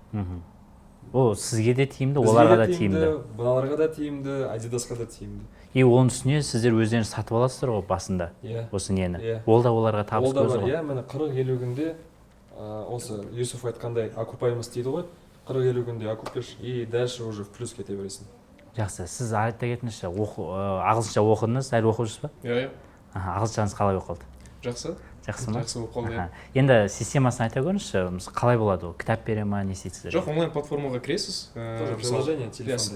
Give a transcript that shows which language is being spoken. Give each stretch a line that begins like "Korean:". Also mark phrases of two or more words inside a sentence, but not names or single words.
Kazakh: Ол сізге де тиімді, оларға да тиімді. Бұналарға да тиімді, Адидасқа да тиімді. И оның үстіне сіздер өздеріңіз сатып аласыздар ғой басында. Осы нені. Ол да оларға табыс көзі ғой. Міне 40-50 күнде осы Юсуф айтқандай окупаймость дейді ғой. 40-50 күнде
Russian: окупиш и дальше уже в плюс
Kazakh: кете бересің. Жақсы, сіз айта кетіңізші, ағылшынша оқыдыңыз, әлі оқып жүрсіз ба? Иә. Ағылшыншаңыз қалай оқылды? Жақсы. Жақсы ма? Жақсы болып қалды. Енді системасын айта көріңізші, қалай болады ол? Кітап бере ма, не істейсіздер? Жоқ, онлайн платформаға кіресіз. Приложение телефонда.